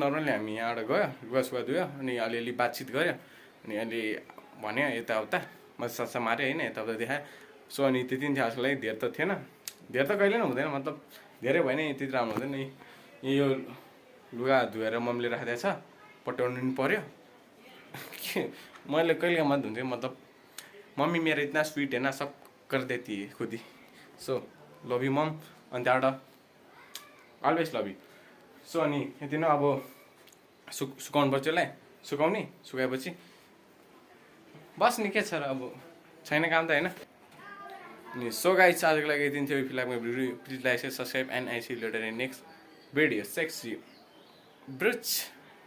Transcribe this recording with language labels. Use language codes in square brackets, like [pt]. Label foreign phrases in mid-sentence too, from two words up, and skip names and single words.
[ne] नर्मली हामी यहाँबाट गयो लुगा सुगा धुयो अनि अलिअलि बातचित गऱ्यो अनि अलि भन्यो यताउता मजा माऱ्यो होइन यताउता देखायो सो अनि त्यति नै थियो आजको लागि धेर त थिएन धेर त कहिले पनि हुँदैन मतलब धेरै भयो नि त्यति राम्रो हुँदैन नि यो लुगा धोएर मम्मीले राखिदिएको छ पट्याउनु पनि पऱ्यो के मैले कहिले मात्र धुन्थेँ मतलब मम्मी मेरो [hi] इतना स्विट है ना सब कर देती है खुद ही [en] so love you mom [ne] अनि त्यहाँबाट [en] always love you so [ne] अनि यति नै अब सुकाउनु पर्छ यसलाई सुकाउने सुकाएपछि बस्ने के छ र अब छैन काम त होइन अनि [en] so guys [ne] आजको लागि यति थियो [en] if you like my video please like subscribe and I see you later in next video सेक्स यु ब्रिच